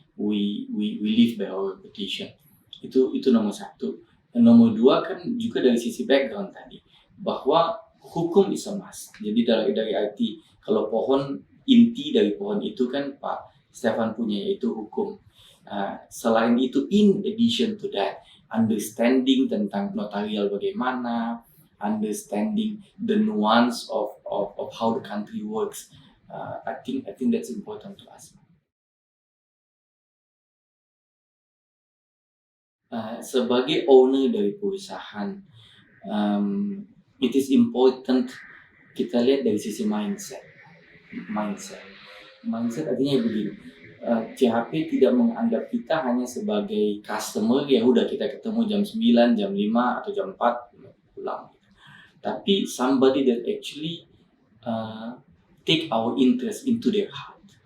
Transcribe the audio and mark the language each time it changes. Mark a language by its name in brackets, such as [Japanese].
[English] We live by our reputation. [Indonesian] Itu nomor satu. Dan nomor dua kan juga dari sisi background tadi, bahwa hukum [English] is a must. [Indonesian] Jadi dari arti kalau pohon, inti dari pohon itu kan Pak Stefan punya, yaitu hukum. Selain itu, [English] in addition to that, understanding [Indonesian] tentang notarial bagaimana, [English] understanding the nuance of how the country works. I think that's important to us. [Indonesian] Sebagai owner dari perusahaan, [English] it is important [Indonesian] kita lihat dari sisi mindset. Mindset artinya begini, CHP tidak menganggap kita hanya sebagai customer, ya udah kita ketemu jam 9, jam 5 atau jam 4 pulang. Tapi [English] somebody that actually take our interest into their heart.